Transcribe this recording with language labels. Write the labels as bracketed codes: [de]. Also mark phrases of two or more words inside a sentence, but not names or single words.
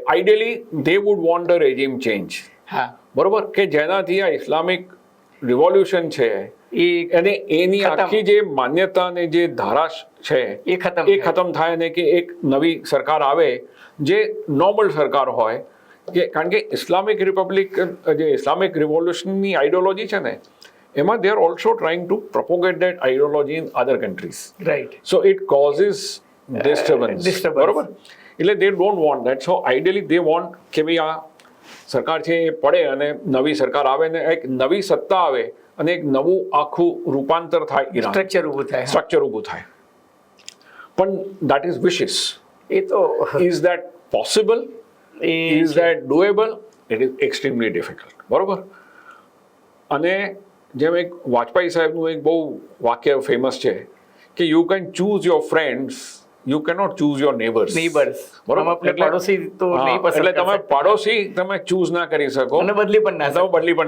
[en] Ideally they would want a regime change, [gu] બરોબર, કે જેનાથી આ [en] Islamic revolution [gu] છે અને એની આખી જે માન્યતા અને જે ધારા છે એ ખતમ થાય, અને કે એક નવી સરકાર આવે જે નોર્મલ સરકાર હોય. કે કારણ કે ઇસ્લામિક રિપબ્લિક જે [en] Islamic revolution ideology [gu] છે ને એમાં [en] they are also trying to propagate that ideology in other countries. Right. So it causes disturbance. [gu] બરોબર. એટલે [en] they don't want that. So ideally they want [gu] કે ભાઈ આ સરકાર છે એ પડે અને નવી સરકાર આવે ને એક નવી સત્તા આવે અને એક નવું આખું રૂપાંતર થાય, ઈરાન સ્ટ્રક્ચર ઊભું થાય. [en] પણ that is wishes. [gu] એ તો [en] is that possible? Is that doable? It is extremely difficult. [gu] બરોબર. અને જેમ એક વાજપેયી સાહેબનું એક બહુ વાક્ય ફેમસ છે કે [en] You can choose your friends, you cannot choose your neighbours. [gu] બરોબર. એટલે તમે પાડોશી તમે ચૂઝ ના કરી શકો અને બદલી પણ